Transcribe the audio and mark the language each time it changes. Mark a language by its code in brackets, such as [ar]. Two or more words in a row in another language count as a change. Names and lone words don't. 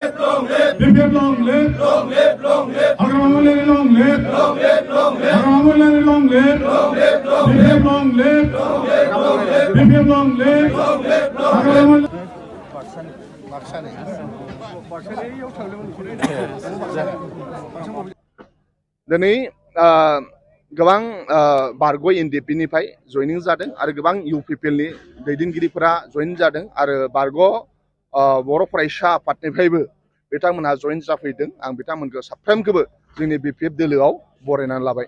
[en] BPF long live, Agrawal long live, Agrawal long live, BPF long live, BPF long live, Agrawal. [brx] दिनै गोबां बारग' एनडिएफबि निफ्राय जयनिं जादों आरो गोबां UPPL नि दैदेनगिरिफोरा जयेन जादों आरो बारग' बर' फरायसा आफादनिफ्रायबो बिथांमोनहा जयेन जाफैदों आं बिथांमोनखौ साफ्रोमखौबो जोंनि BPF दोलोआव बरायनानै लाबाय